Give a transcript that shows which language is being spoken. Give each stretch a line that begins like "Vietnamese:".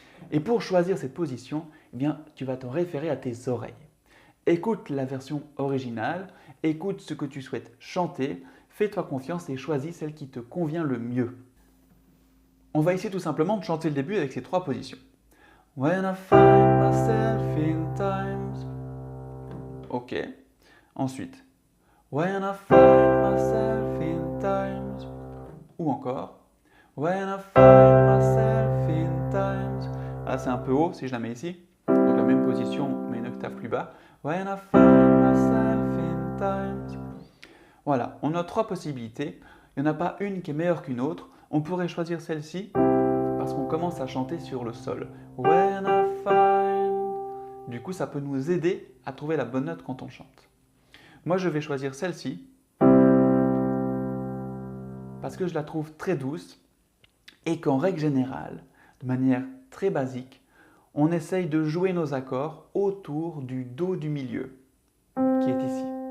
French: Et pour choisir cette position, eh bien, tu vas t'en référer à tes oreilles. Écoute la version originale, écoute ce que tu souhaites chanter, fais-toi confiance et choisis celle qui te convient le mieux. On va essayer tout simplement de chanter le début avec ces 3 positions.
English: When I find myself in times. Ok. Ensuite. When I find myself in times.
French: Ou encore.
English: When I find myself in times.
French: Là, c'est un peu haut si je la mets ici. Donc la même position, mais une octave plus bas.
English: When I find myself in times.
French: Voilà, on a 3 possibilités. Il n'y en a pas une qui est meilleure qu'une autre. On pourrait choisir celle-ci parce qu'on commence à chanter sur le sol.
English: When I find.
French: Du coup, ça peut nous aider à trouver la bonne note quand on chante. Moi, je vais choisir celle-ci parce que je la trouve très douce et qu'en règle générale, de manière très basique, on essaye de jouer nos accords autour du Do du milieu, qui est ici.